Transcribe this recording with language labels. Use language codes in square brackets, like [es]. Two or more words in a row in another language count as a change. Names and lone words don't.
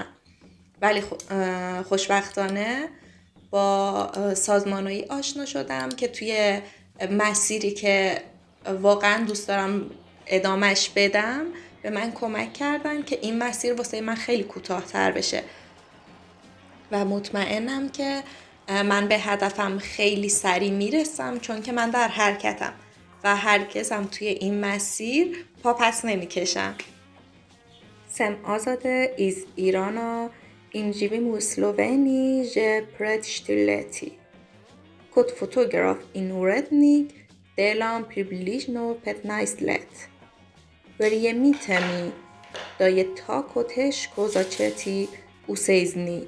[fa] ولی خوشبختانه با سازمانهایی آشنا شدم که توی مسیری که واقعا دوست دارم ادامش بدم به من کمک کردن که این مسیر واسه من خیلی کوتاه‌تر بشه و مطمئنم که من به هدفم خیلی سریع میرسم، چون که من در حرکتم و هرگزم توی این مسیر پا پس نمیکشم. [sl] Sem Azade iz Irana in živim u Sloveniji že pred 4 leti. Kot fotograf in urednik delam približno 15 let. Verjemite mi, da je tako teško začeti vse iz nič.